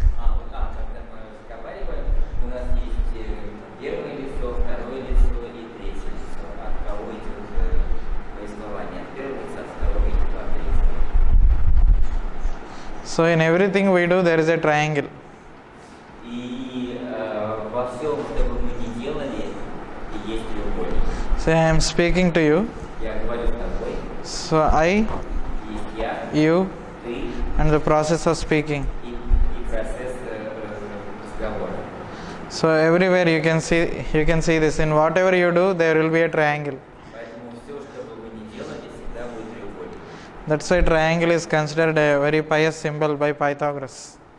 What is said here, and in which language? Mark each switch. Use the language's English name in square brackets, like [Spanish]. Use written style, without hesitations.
[Russian] когда мы разговариваем, у нас есть первое лицо, второе лицо и третье лицо. От кого идет повествование? От первого лица, от второго и от третьего. [English] so in everything we do there is a triangle. [Russian] И во всем, что бы мы ни делали, есть треугольник. [English] So I am speaking to you. [Russian] Я говорю с тобой, [English] So I, [Russian] есть я, [English] you [Russian] ты [English] and the process of speaking. [Russian] и процесс разговора. [English] So everywhere you can see this. In whatever you do there will be a triangle. [Russian] Поэтому все, что бы вы ни делали, всегда будет треугольник. [English] That's why triangle is considered a very pious symbol by Pythagoras.